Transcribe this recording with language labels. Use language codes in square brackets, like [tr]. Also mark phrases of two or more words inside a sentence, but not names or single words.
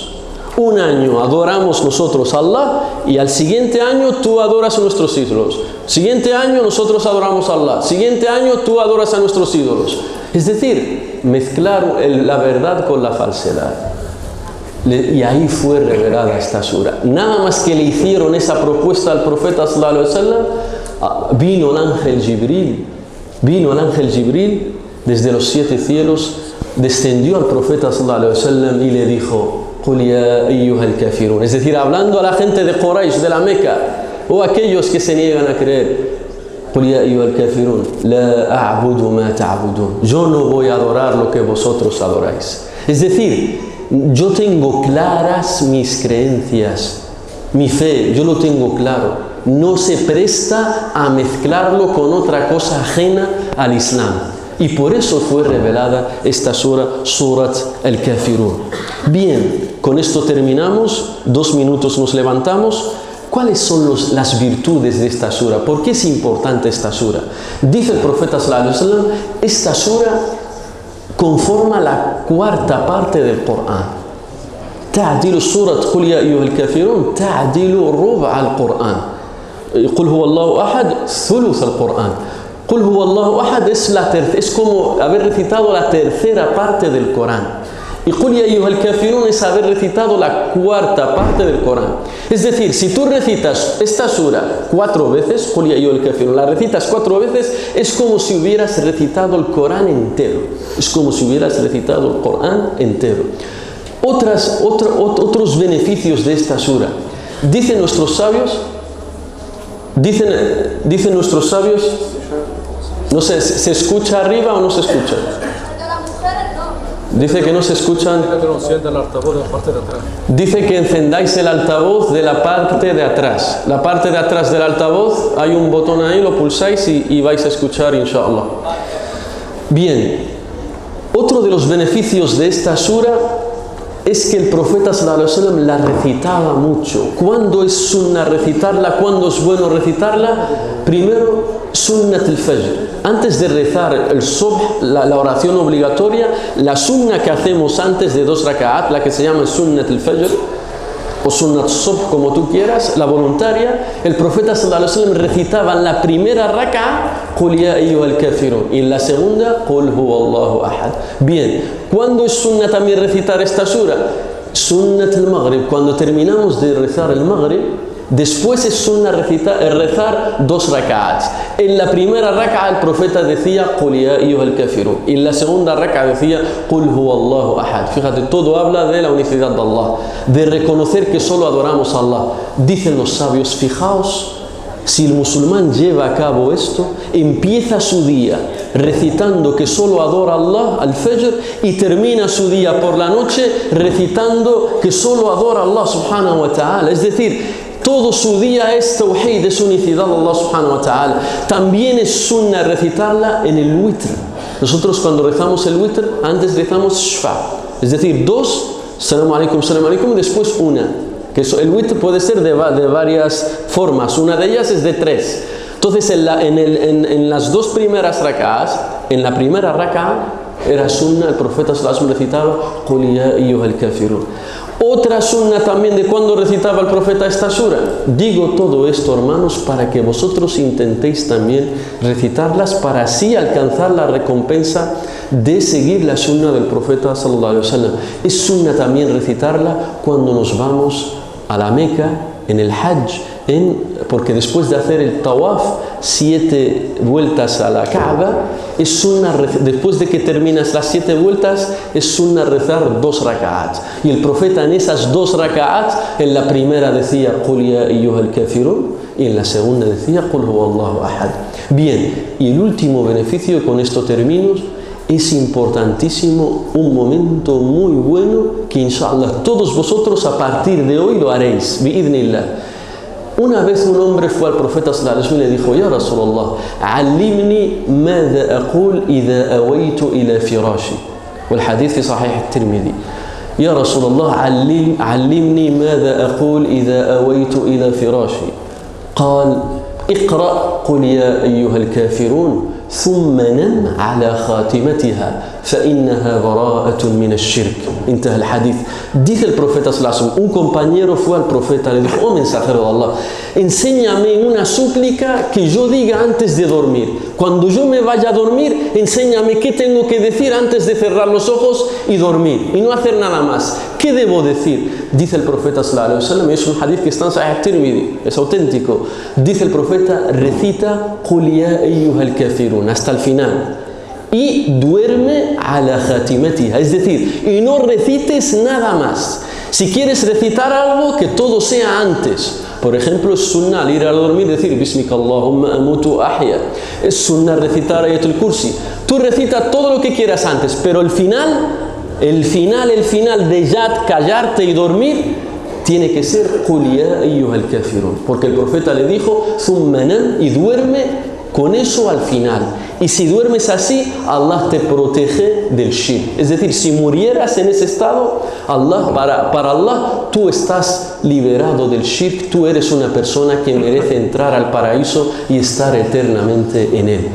[es] Un año adoramos nosotros a Allah y al siguiente año tú adoras a nuestros ídolos. Siguiente año nosotros adoramos a Allah. Siguiente año tú adoras a nuestros ídolos. Es decir, mezclar la verdad con la falsedad. Y ahí fue revelada esta sura. Nada más que le hicieron esa propuesta al profeta [ar] صلى الله عليه وسلم, [es] vino el ángel Jibril desde los 7 cielos, descendió al profeta [ar] صلى الله عليه وسلم [es] y le dijo: [ar] قل يا أيها الكافرون. [es] Es decir, hablando a la gente de Quraysh, de la Meca, o aquellos que se niegan a creer: [ar] قل يا أيها الكافرون لا أعبد ما تعبدون. [es] Yo no voy a adorar lo que vosotros adoráis. Es decir, yo tengo claras mis creencias, mi fe, yo lo tengo claro. No se presta a mezclarlo con otra cosa ajena al Islam. Y por eso fue revelada esta sura, Surat al-Kafirun. Bien, con esto terminamos. 2 minutos nos levantamos. ¿Cuáles son las virtudes de esta sura? ¿Por qué es importante esta sura? Dice el profeta [ar] صلى الله عليه وسلم, [es] esta sura conforma la 4ª parte del Corán. [ar] تعديل سورة قل يا أيها الكافرون تعديل ربع القرآن. قل هو الله أحد ثلث القرآن. قل هو الله أحد [es] es como haber recitado la 3ª parte del Corán. Y [ar] قل يا أيها الكافرون [es] es haber recitado la 4ª parte del Corán. Es decir, si tú recitas esta sura 4 veces, [ar] قل يا أيها الكافرون, [es] la recitas 4 veces, es como si hubieras recitado el Corán entero. Es como si hubieras recitado el Corán entero. Otros beneficios de esta sura. Dicen nuestros sabios, no sé, ¿se escucha arriba o no se escucha? Dice que no se escuchan. Dice que encendáis el altavoz de la parte de atrás. La parte de atrás del altavoz, hay un botón ahí, lo pulsáis y vais a escuchar, inshallah. Bien, otro de los beneficios de esta sura es que el profeta [ar] صلى الله عليه وسلم [es] la recitaba mucho. ¿Cuándo es sunna recitarla? ¿Cuándo es bueno recitarla? Primero, [ar] سنة الفجر. [es] Antes de rezar el subh, la oración obligatoria, la sunna que hacemos antes de 2 raka'at, la que se llama [ar] سنة الفجر, [es] o [ar] سنة الصبح, [es] como tú quieras, la voluntaria, el profeta [ar] صلى الله عليه وسلم [es] recitaba en la primera raka'a [ar] قل يا أيها الكافرون [es] y en la segunda [ar] قل هو الله أحد. [es] Bien, ¿cuándo es sunna también recitar esta sura? [ar] سنة المغرب, [es] cuando terminamos de rezar el maghrib, después es sunna rezar 2 raka'ats. En la primera raka'a el profeta decía [ar] قل يا أيها الكافرون [es] y en la segunda raka'a decía [ar] قل هو الله أحد. [es] Fíjate, todo habla de la unicidad de Allah, de reconocer que solo adoramos a Allah. Dicen los sabios, fijaos, si el musulmán lleva a cabo esto, empieza su día recitando que solo adora a Allah al fajr y termina su día por la noche recitando que solo adora a Allah [ar] سبحانه وتعالى. [es] Es decir, todo su día es tawhid, es unicidad a Allah [ar] سبحانه وتعالى. [es] También es sunna recitarla en el witr. Nosotros cuando rezamos el witr, antes rezamos shfa, es decir, 2, [ar] سلام عليكم, [es] y después una. Que el witr puede ser de varias formas, una de ellas es de 3. Entonces en las 2 primeras rak'as, en la primera rak'a era sunna, el profeta [ar] صلى الله عليه وسلم [es] recitaba [ar] قل يا أيها الكافرون. [es] Otra sunna también de cuando recitaba el profeta esta sura. Digo todo esto, hermanos, para que vosotros intentéis también recitarlas para así alcanzar la recompensa de seguir la sunna del profeta [ar] صلى الله عليه وسلم. [es] Es sunna también recitarla cuando nos vamos a la Meca, en el Hajj, porque después de hacer el tawaf 7 vueltas a la Kaaba, es sunna, después de que terminas las 7 vueltas, es sunna rezar 2 raka'at. Y el profeta en esas 2 raka'at, en la primera decía [ar] قل يا أيها الكافرون [es] y en la segunda decía [ar] قل هو الله أحد. [es] Bien, y el último beneficio, y con esto termino, es importantísimo, un momento muy bueno que inshallah todos vosotros a partir de hoy lo haréis, bi'idhnillah. Una vez un hombre fue al profeta [ar] صلى الله عليه وسلم [es] y le dijo: [ar] يا رسول الله علمني ماذا أقول إذا أويت إلى فراشي. والحديث في صحيح الترمذي. يا رسول الله علمني ماذا أقول إذا أويت إلى فراشي. قال: اقرأ قل يا أيها الكافرون ثم نم على خاتمتها فإنها براءة من الشرك. انتهى الحديث. [es] Dice el profeta [ar] صلى الله عليه وسلم, [es] un compañero fue al profeta, le dijo: oh mensajero de Allah, enséñame una súplica que yo diga antes de dormir. Cuando yo me vaya a dormir, enséñame qué tengo que decir antes de cerrar los ojos y dormir, y no hacer nada más. ¿Qué debo decir? Dice el profeta [ar] صلى الله عليه وسلم, [es] es un hadith que está en Sahih Tirmidhi, es auténtico. Dice el profeta: recita [ar] قل يا أيها الكافرون [es] hasta el final y duerme [ar] على خاتمتها, [es] es decir, y no recites nada más. Si quieres recitar algo, que todo sea antes. Por ejemplo, es sunnah al ir a dormir decir [ar] باسمك اللهم أموت أحيا. [es] Es sunnah recitar Ayatul Kursi. Tú recita todo lo que quieras antes, pero el final de ya callarte y dormir tiene que ser [ar] قل يا أيها الكافرون, [es] porque el profeta le dijo [ar] ثم نم, [es] y duerme con eso al final. Y si duermes así, Allah te protege del shirk. Es decir, si murieras en ese estado, para Allah tú estás liberado del shirk, tú eres una persona que merece entrar al paraíso y estar eternamente en él.